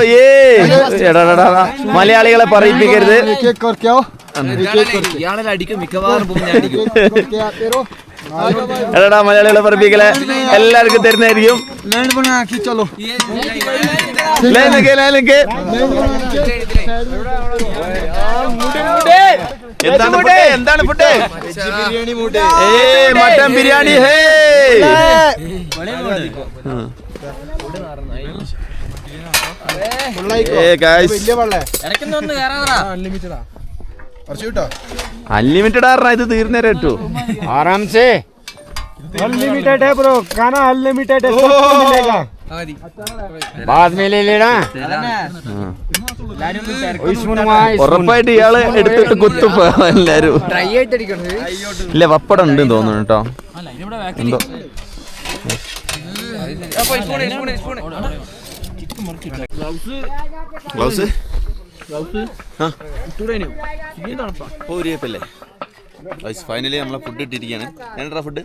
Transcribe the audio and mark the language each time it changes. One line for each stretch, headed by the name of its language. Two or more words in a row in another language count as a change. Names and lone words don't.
Malayalam: മലയാളികളെ പറയിപ്പിക്കരുത് എടാ മലയാളികളെ പറയിപ്പിക്കലേ എല്ലാവർക്കും തരുന്നതായിരിക്കും എന്താണ് ഫുഡ് എന്താണ് ഫുഡ് മട്ടൻ ബിരിയാണി ഹേ അൺലിമിറ്റഡ് ആറാ ഇത് തീർന്നേരം കേട്ടോ
Hindi: आराम से अनलिमिटेड है ब्रो खाना अनलिमिटेड है सबको मिलेगा बाद में ले लेना
Malayalam: ഉറപ്പായിട്ട് ഇയാള് എടുത്തിട്ട് കുത്തും എല്ലാരും ഇല്ല പപ്പടം ഉണ്ട് തോന്നുന്നു കേട്ടോ എന്തോ ഗ്ലൗസ് പോരിയപ്പല്ലേ ഫൈനലി നമ്മളെ ഫുഡ് ഇട്ടിരിക്കുകയാണ് എന്താ ഫുഡ്